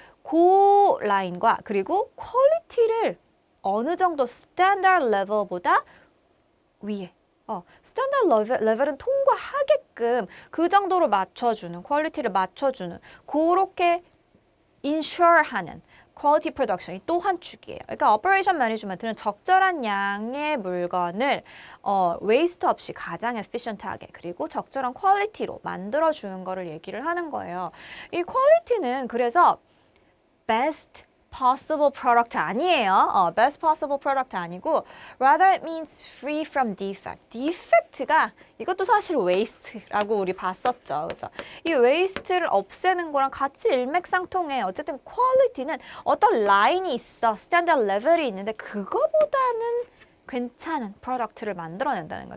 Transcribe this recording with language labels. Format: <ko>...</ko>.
<ko>그 라인과 그리고 퀄리티를 어느 정도 스탠다드 레벨보다 위에 스탠다드 레벨은 통과하게끔 그 정도로 맞춰주는 퀄리티를 맞춰주는 그렇게 인슈어하는 퀄리티 프로덕션이 또 한 축이에요. 그러니까 오퍼레이션 매니지먼트는 적절한 양의 물건을 웨이스트 없이 가장 에피션트하게 그리고 적절한 퀄리티로 만들어주는 거를 얘기를 하는 거예요. 이 퀄리티는 그래서 best</ko> <en>possible product</en> <ko>아니에요.</ko> <en>best possible product</en> <ko>아니고</ko> <en>rather it means free from defect.</en> <ko>defect가 이것도 사실 waste라고 우리 봤었죠. 그죠? 이 waste를 없애는 거랑 같이 일맥상통해. 어쨌든 quality는 어떤 라인이 있어. 스탠다드 레벨이 있는데 그거보다는 괜찮은 프로덕트를 만들어낸다는 거예요.</ko>